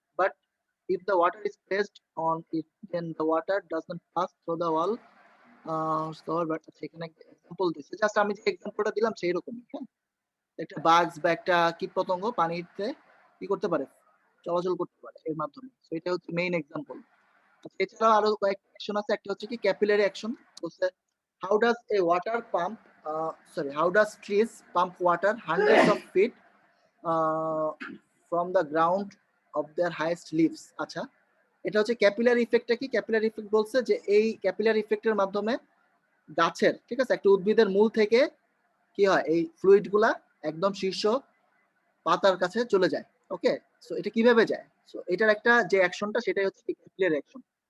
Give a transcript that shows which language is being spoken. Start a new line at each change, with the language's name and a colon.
English: But if the water is placed on it, then the water doesn't pass through the wall. So but
Bangla: সেখানে example দিচ্ছে, just আমি যে এক্সাম্পলটা দিলাম সেই রকমই। হ্যাঁ, একটা বাগস বা একটা কীটপতঙ্গ পানিতে কি করতে পারে, চলাচল করতে পারে এর মাধ্যমে। তো এটা হচ্ছে মেইন এক্সাম্পল। এছাড়াও আরো কয়েকটা অ্যাকশন আছে, একটা হচ্ছে কি ক্যাপিলারি অ্যাকশন। বলছে
English: how does a water pump how does trees pump water hundreds of feet from the ground of their highest leaves।
Bangla: আচ্ছা, এটা হচ্ছে ক্যাপিলারি ইফেক্টটা কি, ক্যাপিলারি ইফেক্ট বলছে যে এই ক্যাপিলারি ইফেক্টের মাধ্যমে গাছের, ঠিক আছে, একটা উদ্ভিদের মূল থেকে কি হয়, এই ফ্লুইড গুলা একদম শীর্ষ পাতার কাছে চলে যায়। ওকে, সো এটা কিভাবে যায়, সো এটার একটা যে অ্যাকশনটা সেটাই হচ্ছে ক্যাপিলারি অ্যাকশন।